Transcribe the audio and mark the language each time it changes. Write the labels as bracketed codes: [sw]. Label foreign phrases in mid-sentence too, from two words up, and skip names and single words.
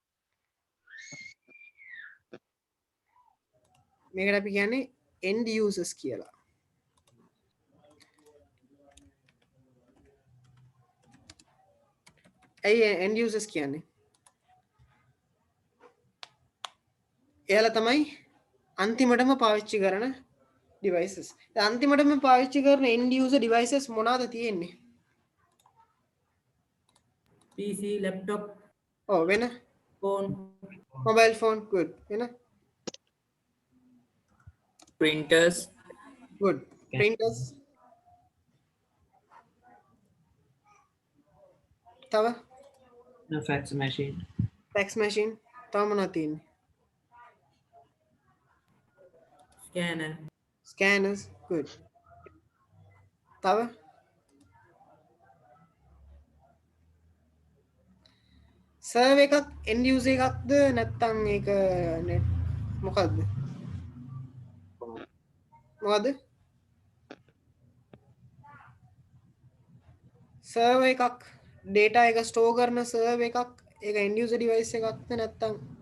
[si] මේකට අපි කියන්නේ [en] end users [si] කියලා ඇයි [en] end users [si] කියන්නේ එයාලා තමයි අන්තිමටම පාවිච්චි කරන devices දැන් අන්තිමටම පාවිච්චි කරන [en] end user devices [si] මොනවාද තියෙන්නේ [en] PC, laptop, [si] ඔව් වෙන [en] phone, mobile phone good [si] වෙන [en] printers good printers [si] තව [en] No, fax machine. fax machine [si] තව මොනවද තියෙන්නේ [en] scanner, scanners good [si] තව server එකක් [en] end user [si] එකක්ද නැත්නම් ඒක net මොකද්ද මොකද්ද server එකක් data එක store කරන server එකක් ඒක [en] end user device [si] එකක්ද නැත්නම්